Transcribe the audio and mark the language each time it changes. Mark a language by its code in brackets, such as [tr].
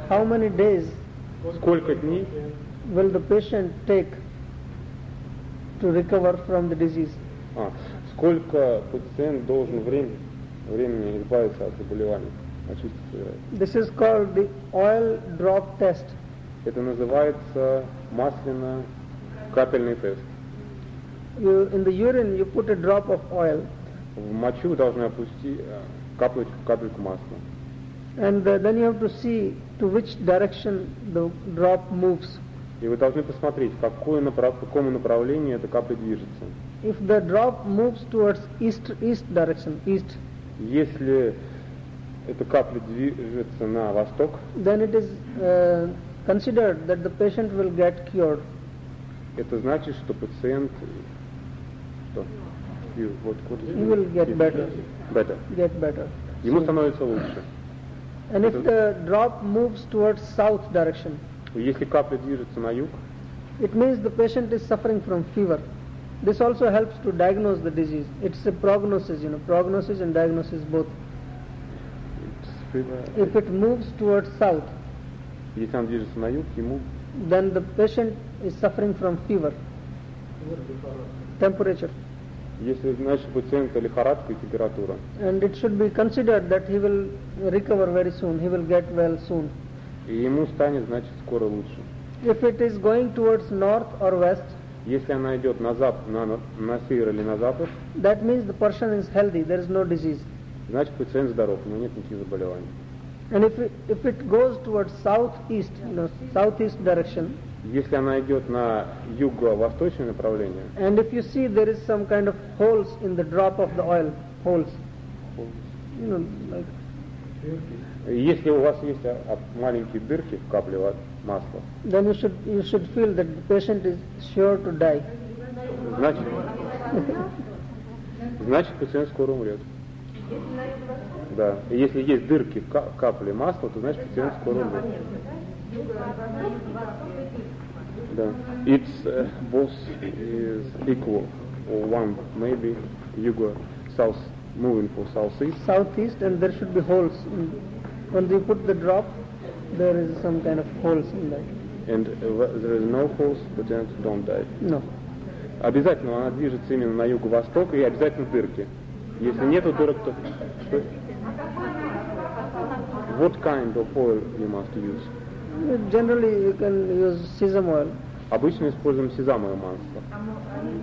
[en] How many days will the patient take to recover from the disease? [ru] Сколько пациент должен времени избавиться от заболевания? Очистить. [en] This is called the oil drop test. [ru] Это называется масляно-капельный тест. [en] In the urine you put a drop of oil. [ru] В мочу должны опустить капельку масла. [en] And then you have to see to which direction the drop moves. [ru] И вы должны посмотреть, в каком направлении эта капля движется. [en] If the drop moves towards east direction, east. [ru] Если эта капля движется на восток. [en] Then it is considered that the patient will get cured. [ru] Это значит, что пациент что? [en] He will get better. Get better. [ru] Ему становится лучше. [en] And if the drop moves towards south direction. [ru] Если капля движется на юг. [en] It means the patient is suffering from fever. This also helps to diagnose the disease. It's a prognosis, you know, prognosis and diagnosis both. If it moves towards south, then the patient is suffering from fever, temperature. [ru] Если значит пациента лихорадка и температура. [en] And it should be considered that he will recover very soon. He will get well soon. [ru] И ему станет значит скоро лучше. [en] If it is going towards north or west, [ru] если она идет на запад, на север или на запад, [en] that means the person is healthy. There is no disease. [ru] Значит, пациент здоров, у него нет никаких заболеваний. [en] And if it goes towards southeast, you know, southeast direction. [ru] Если она идет на юго-восточное направление. [en] And if you see there is some kind of holes in the drop of the oil, holes. You know, like. [ru] Если у вас есть маленькие дырки в капле масла. [en] Then you should feel that the patient is sure to die. [ru] Значит, пациент скоро умрет. Да. И если есть дырки в капле масла, то значит пациент скоро умрет. Да. [en] It's both is equal or one maybe you go south moving for southeast. Southeast and there should be holes. When you put the drop, there is some kind of holes in that. And there is no holes, [ru] pациент [en] don't die. No. [ru] Обязательно она движется именно на юго-восток и обязательно дырки. Если нету дырок, то что? [en] What kind of oil you must use? Generally, you can use sesame oil. [ru] Обычно используем сезамовое масло.